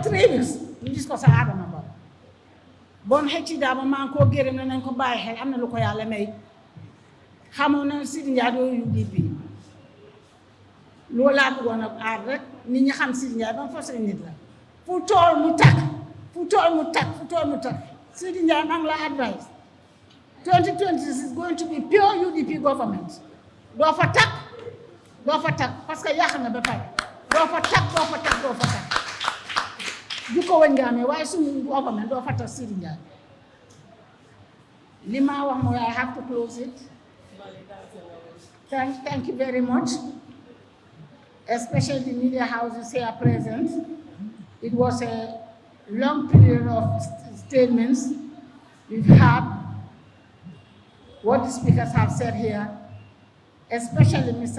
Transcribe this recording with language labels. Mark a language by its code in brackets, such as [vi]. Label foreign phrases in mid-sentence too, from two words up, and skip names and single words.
[wo] 3 weeks ñu gis ko sa Adama Barrow bon Hecci Dabo maa ngi koo gërëm ne nañ ko bàyyi xel am na lu ko yàlla may xamoon na Sidi Ndiaye doo UDP loolu laa bëggoon a aar rek nit ñi xam Sidi Ndiaye ba mu fas nit la fu tool mu takk Sidi Ndiaye maa ngi la advice 2020 [en] is going to be pure UDP government [wo] doo fa takk [fr] parce que [wo] yàq na ba pare doo fa takk du ko wëñ nga amee waaye suñu government doo fa takk Sidi Ndiaye li ma wax mooy [en] I have to close it. Thank you very much, especially the media houses here present. It was a long period of statements. We've had what the speakers have said here, especially Mr.